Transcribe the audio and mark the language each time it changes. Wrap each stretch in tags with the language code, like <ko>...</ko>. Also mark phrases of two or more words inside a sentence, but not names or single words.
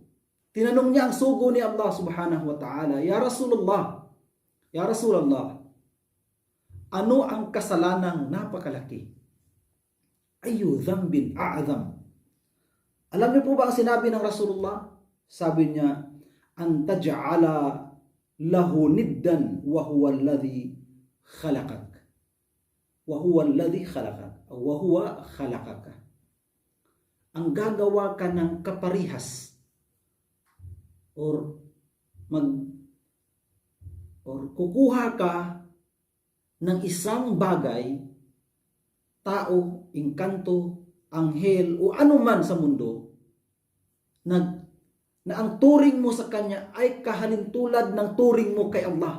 <tl>Tinanong niya ang sugo ni</tl> <ar>الله سبحانه وتعالى، يا رسول الله,</ar> <tl>ano ang kasalanang napakalaki?</tl> <ar>أي ذنب أعظم.</ar> <tl>Alam niyo po ba ang sinabi ng Rasulullah? Sabi niya,</tl> <ar>أن تجعل له ندا وهو الذي خلقك. وهو الذي خلقك. وهو خلقك.</ar> <tl>Ang gagawa ka ng kaparihas or kukuha ka ng isang bagay, tao, engkanto, anghel o anuman sa mundo na ang turing mo sa kanya ay kahalintulad ng turing mo kay Allah.</tl>